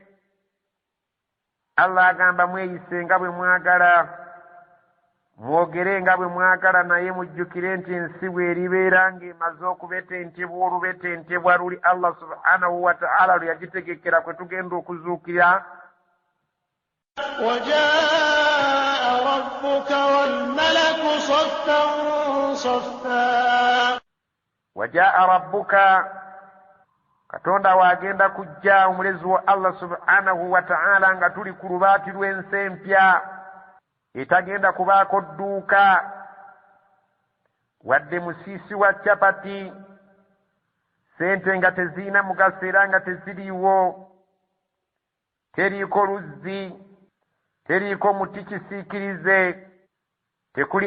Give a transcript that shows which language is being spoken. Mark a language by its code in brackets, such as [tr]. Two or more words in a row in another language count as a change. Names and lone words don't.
[lg] Allah agamba mweyise nga bwe mwagala, mwogere nga bwe mwagala, naye mujjukire nti ensi bw'eribeera ng'emaze okubetentebwa olubetentebwa luli Allah [ar] سبحانه وتعالى [lg] lwe yagitegekera kwe tugenda okuzuukira, [ar] وجاء ربك والملك صفا صفا وجاء ربك [lg] katonda wagenda kujja omulezi wa Allah [ar] سبحانه وتعالى [lg] nga tuli ku lubaati lw'ensi empya etagenda kubaako dduuka wadde musiisi wa capati sente nga teziina mugaso era nga teziriiwo teriiko luzzi teriiko muti kisiikirize tekuli